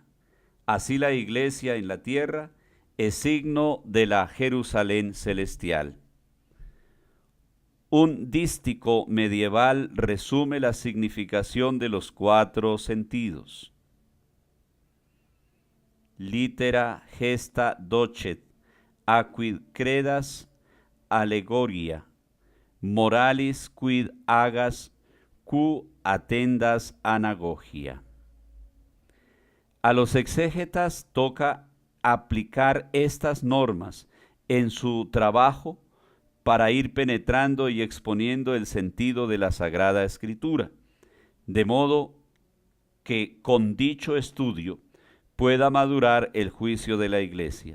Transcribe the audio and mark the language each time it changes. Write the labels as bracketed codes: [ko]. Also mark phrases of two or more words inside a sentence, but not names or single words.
[es] Así la Iglesia en la tierra es signo de la Jerusalén celestial. Un dístico medieval resume la significación de los 4 sentidos. [la] Litera gesta docet, acquid credas allegoria, moralis quid agas, q atendas anagogia. [es] A los exégetas toca aplicar estas normas en su trabajo para ir penetrando y exponiendo el sentido de la Sagrada Escritura, de modo que con dicho estudio pueda madurar el juicio de la Iglesia.